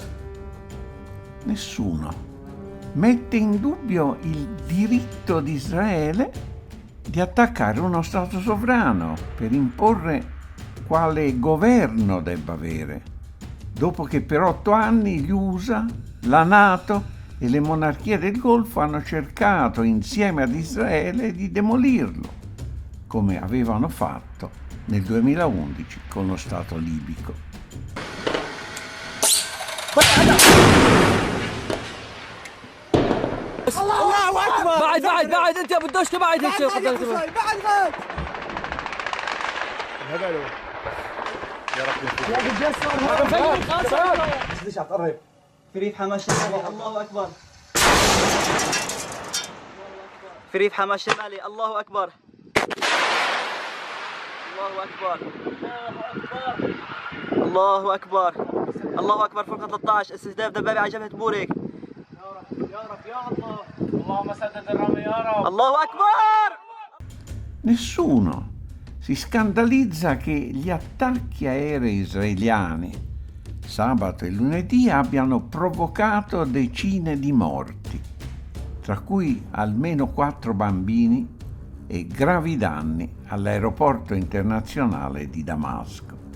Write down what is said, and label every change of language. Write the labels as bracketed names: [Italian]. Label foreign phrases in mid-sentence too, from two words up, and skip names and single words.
[Italian] Nessuno mette in dubbio il diritto di Israele di attaccare uno Stato sovrano per imporre quale governo debba avere, dopo che per 8 anni gli USA, la NATO e le monarchie del Golfo hanno cercato insieme ad Israele di demolirlo, come avevano fatto nel 2011 con lo Stato libico. [Arabic] الله اكبر بعد انت يا بدوش بعد انت يا رب ليش هتقرب فريق حماس الشمالي الله اكبر فريق حماس الشمالي الله اكبر الله اكبر الله اكبر الله اكبر فوق 13 استهداف دبابة على جبهة بوريك يا رب يا الله اللهم سدد الرمي يا رب الله اكبر. [Italian] Nessuno si scandalizza che gli attacchi aerei israeliani sabato e lunedì abbiano provocato decine di morti, tra cui almeno 4 bambini e gravi danni all'aeroporto internazionale di Damasco.